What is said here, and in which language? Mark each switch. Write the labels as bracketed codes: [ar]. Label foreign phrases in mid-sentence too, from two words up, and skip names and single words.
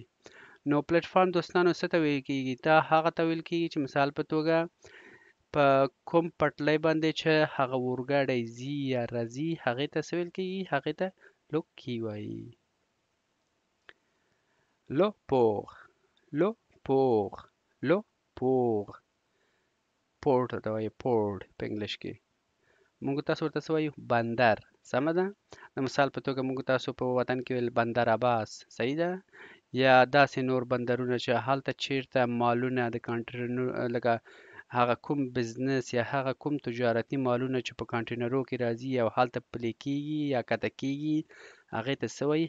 [ps] نو پلیټفارم دوستانو څه ته ویل کیږي؟ دا هغه ته ویل کیږي چې مثال په توګه په کوم پټلۍ باندې چې هغه اورګاډی ځي یا راځي هغې ته څه ویل کیږي؟ هغې ته لوکي وایي. [fr] le port le port le port [ps] پورټ ته وایي پورټ په انګلیش کې. موږ تاسو ورته څه وایو؟ بندر. سمه ده. د مثال په توګه موږ تاسو په وطن کې ویل بندر عباس. صحیح ده. یا داسې نور بندرونه چې هلته چیرته مالونه د کانټینرونو لکه هغه کوم بزنس یا هغه کوم تجارتي مالونه چې په کانټینرو کې راځي او هلته پلي کیږي یا کته کیږي هغې ته څه وایي؟